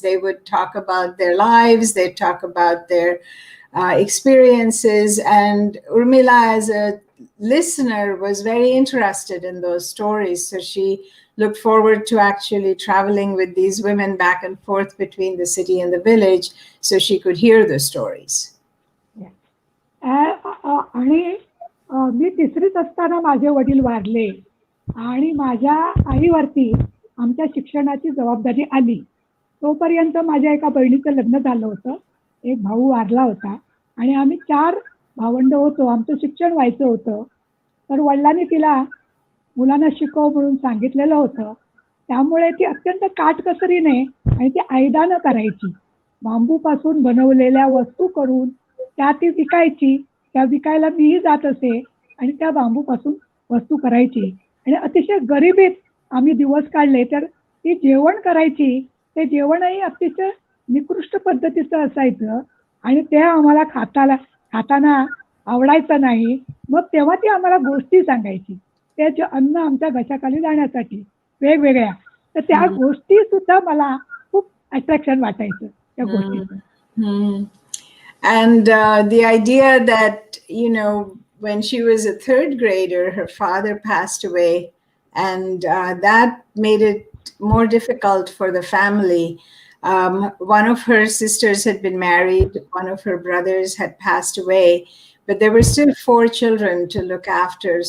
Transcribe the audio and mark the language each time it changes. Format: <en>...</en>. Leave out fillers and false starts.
<en>They would talk about their lives. They'd talk about their experiences. And Urmila, as a listener, was very interested in those stories. So she looked forward to actually traveling with these women back and forth between the city and the village so she could hear the stories.</en> <mr>आणि मी तिसरीत असताना माझे वडील वारले आणि माझ्या आईवरती आमच्या शिक्षणाची जबाबदारी आली. तोपर्यंत माझ्या एका बहिणीचं लग्न झालं होतं, एक भाऊ वारला होता आणि आम्ही 4 भावंड होतो. आमचं शिक्षण व्हायचं होतं. तर वडिलांनी तिला मुलांना शिकव म्हणून सांगितलेलं होतं. त्यामुळे ती अत्यंत काटकसरीने आणि ती ऐदानं करायची. बांबूपासून बनवलेल्या वस्तू करून त्या ती विकायची. त्या विकायला मीही जात असे आणि त्या बांबूपासून वस्तू करायची. आणि अतिशय गरिबीत आम्ही दिवस काढले. तर ती जेवण करायची. ते जेवणही अतिशय निकृष्ट पद्धतीचं असायचं आणि ते आम्हाला खाताना आवडायचं नाही. मग तेव्हा ती आम्हाला गोष्टी सांगायची. त्याचे अन्न आमच्या घशाखाली जाण्यासाठी वेगवेगळ्या. तर त्या गोष्टी सुद्धा मला खूप अट्रॅक्शन वाटायचं त्या गोष्टीचं.</mr> <en>And the idea that, when she was a 3rd grader, her father passed away, and that made it more difficult for the family. One of her sisters had been married, one of her brothers had passed away, but there were still 4 children to look after.</en>